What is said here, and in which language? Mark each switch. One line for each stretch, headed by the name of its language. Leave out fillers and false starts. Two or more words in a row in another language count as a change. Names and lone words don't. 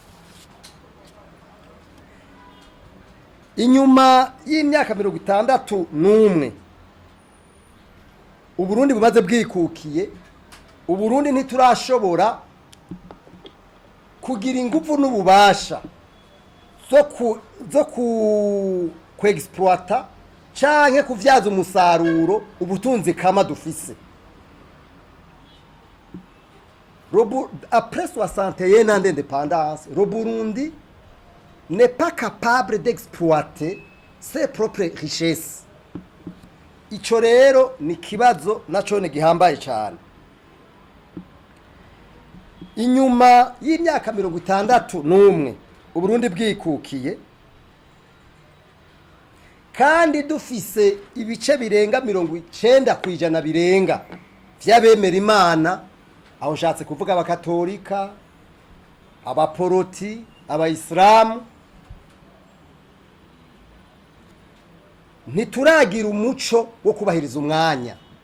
Rundi: Inyuma y'imyaka 61 Uburundi bumaze bwikukiye, Uburundi ntiturashobora kugira ingufu n'ububasha zo ku exploiter canke kuvyaza umusaruro ubutunzi kama dufise.
French: Après 61 ans d'indépendance, le Burundi n'est pas capable d'exploiter ses propres richesses.
Rundi: Ico rero ni kibazo nacone gihambaye cyane. Inyuma y'imyaka 61 Uburundi bwikukiye, kandi dufise ibice birenga 90% birenga vy'abemera Imana, aho nshatse kuvuga abakatolika, abaporoti, abayisilamu, ntituragira umuco wo kubahiriza umwanya.